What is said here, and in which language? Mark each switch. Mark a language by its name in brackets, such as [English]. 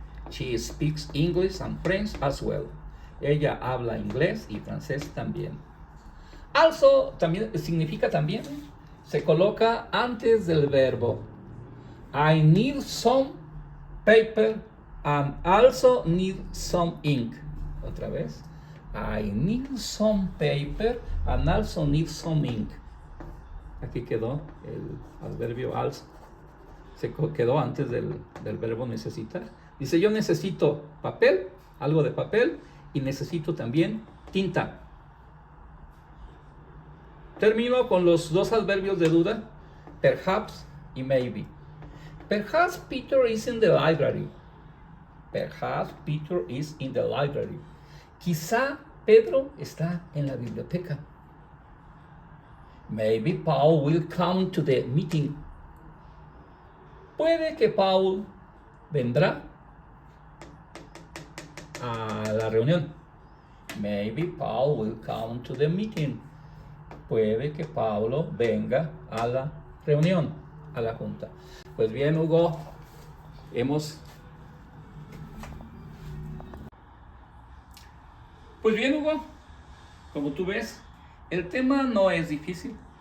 [English] She speaks English and French as well. [Spanish] Ella habla inglés y francés también. Also también significa también. Se coloca antes del verbo. [English] I need some paper and also need some ink. [Spanish] Otra vez. [English] I need some paper and also need some ink. [Spanish] Aquí quedó el adverbio also. Se quedó antes del verbo necesitar. Dice, yo necesito papel, algo de papel, y necesito también tinta. Termino con los dos adverbios de duda, perhaps y maybe. [English] Perhaps Peter is in the library. Perhaps Peter is in the library. [Spanish] Quizá Pedro está en la biblioteca. [English] Maybe Paul will come to the meeting. [Spanish] Puede que Paul vendrá a la reunión. [English] Maybe Paul will come to the meeting. [Spanish] Puede que Paulo venga a la reunión, a la junta. Pues bien, Hugo, Pues bien, Hugo, como tú ves, el tema no es difícil.